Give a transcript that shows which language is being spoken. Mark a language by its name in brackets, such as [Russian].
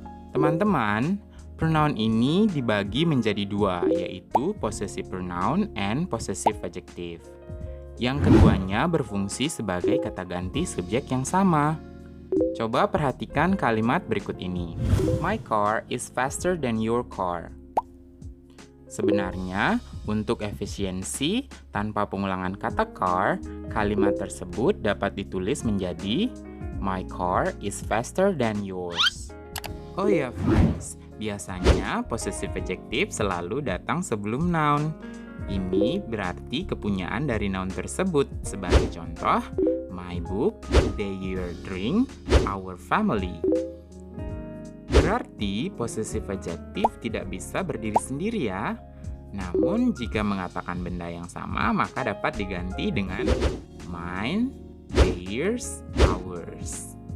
[Indonesian] Teman-teman, pronoun ini dibagi menjadi dua, yaitu possessive pronoun and possessive adjective. Yang keduanya berfungsi sebagai kata ganti subjek yang sama. Coba perhatikan kalimat berikut ini. [English] My car is faster than your car. [Indonesian] Sebenarnya, untuk efisiensi, tanpa pengulangan kata car, kalimat tersebut dapat ditulis menjadi [English] My car is faster than yours. [Indonesian] Oh ya friends, biasanya possessive adjective selalu datang sebelum noun. Ini berarti kepunyaan dari noun tersebut. Sebagai contoh, my book, their drink, our family. Berarti possessive adjective tidak bisa berdiri sendiri ya. Namun jika mengatakan benda yang sama maka dapat diganti dengan mine, theirs, ours.